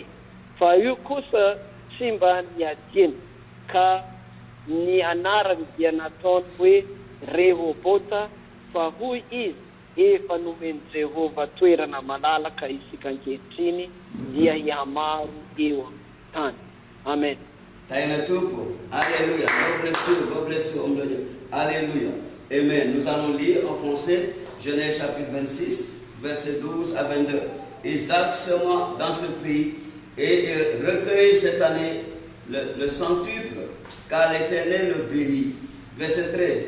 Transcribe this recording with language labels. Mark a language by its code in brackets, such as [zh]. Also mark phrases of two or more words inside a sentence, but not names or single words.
[mg] Fa io kosa tsy mba niadiany ka ny anarany dia nataony hoe Rehobota fa hoy izy efa nomeny Jehova toerana malalaka isika ankehitriny dia hihamaro eo amin'ny tany. Amen. Taina tupo. [en] Alléluia. God bless you, [fr] homme de Dieu. Alléluia. Amen. Nous allons lire en français Genèse chapitre 26, versets 12 à 22. Isaac sema dans ce pays et recueille cette année le centuple, car l'Éternel le bénit. Verset 13.